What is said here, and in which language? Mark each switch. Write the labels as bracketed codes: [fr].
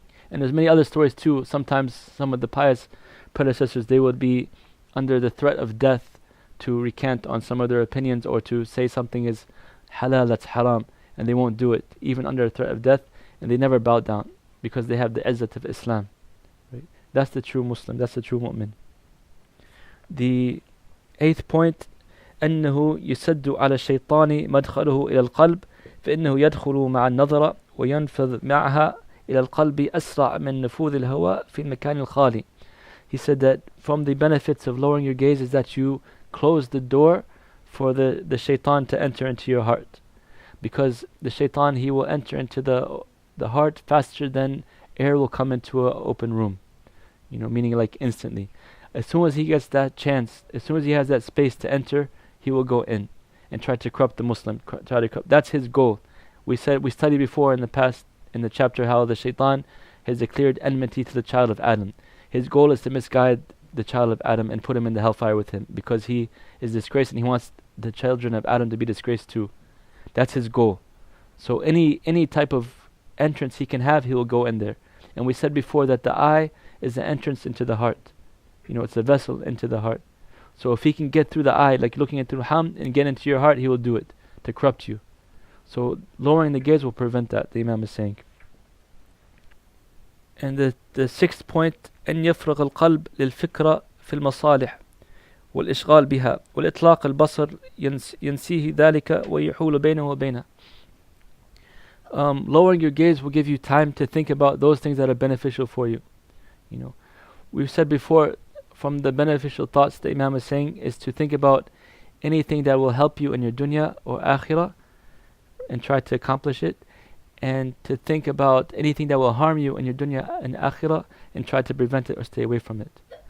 [en] And there's many other stories too. Sometimes some of the pious predecessors, they would be under the threat of death to recant on some of their opinions or to say something is halal, that's haram. and they won't do it, even under a threat of death, and they never bow down, because they have the izzat of Islam. Right? That's the true Muslim, that's the true mu'min. The 8th point, [ar] أنه يسد على الشيطان مدخله إلى القلب فإنه يدخل مع النظرة وينفذ معها إلى القلب أسرع من نفوذ الهواء في المكان الخالي. [en] He said that from the benefits of lowering your gaze is that you close the door for the shaitan to enter into your heart. Because the shaitan, he will enter into the heart faster than air will come into an open room. Meaning like instantly. As soon as he gets that chance, as soon as he has that space to enter, he will go in and try to corrupt the Muslim. That's his goal. We studied before in the past, in the chapter, how the shaitan has declared enmity to the child of Adam. His goal is to misguide the child of Adam and put him in the hellfire with him, because he is disgraced and he wants the children of Adam to be disgraced too. That's his goal. So any type of entrance he can have, he will go in there. And we said before that the eye is the entrance into the heart. It's a vessel into the heart. So if he can get through the eye, like looking into Ham, and get into your heart, he will do it to corrupt you. So lowering the gaze will prevent that, the Imam is saying. And the 6th point, [ar] أن يفرغ القلب للفكرة في المصالح والإشغال بها والإطلاق البصر ينسيه ذلك ويحول بينه وبينه. [en] Lowering your gaze will give you time to think about those things that are beneficial for you. We've said before, from the beneficial thoughts the Imam is saying is to think about anything that will help you in your dunya or akhirah and try to accomplish it, and to think about anything that will harm you in your dunya and akhirah and try to prevent it or stay away from it.